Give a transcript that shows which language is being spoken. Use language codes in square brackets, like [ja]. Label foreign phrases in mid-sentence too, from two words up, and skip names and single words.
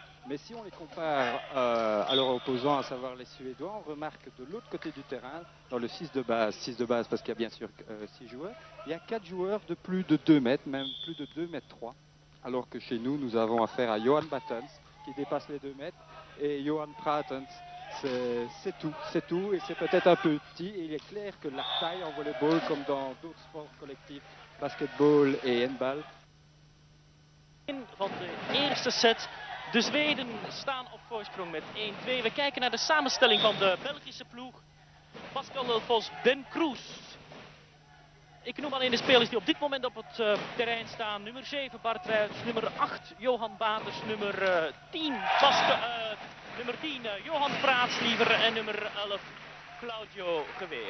[fr] Mais si on les compare à leurs opposants, à savoir les Suédois, on remarque de l'autre côté du terrain, dans le 6 de base parce qu'il y a bien sûr 6 joueurs, il y a 4 joueurs de plus de 2 mètres, même plus de 2 mètres 3. Alors que chez nous, nous avons affaire à Johan Battens, qui dépasse les 2 mètres, et Johan Pratens. C'est tout, et c'est peut-être un peu petit. Et il est clair que la taille en volleyball, comme dans d'autres sports collectifs, basketball et handball. [nl] Van de eerste set. De Zweden staan op voorsprong met 1-2. We kijken naar de samenstelling van de Belgische ploeg. Pascal Delfosse, Ben Kroes. Ik noem alleen de spelers die op dit moment op het terrein staan. Nummer 7 Bart Wuits, nummer 8 Johan Baters, nummer 10 nummer 10 Johan Praatsliever en nummer 11 Claudio Geweer.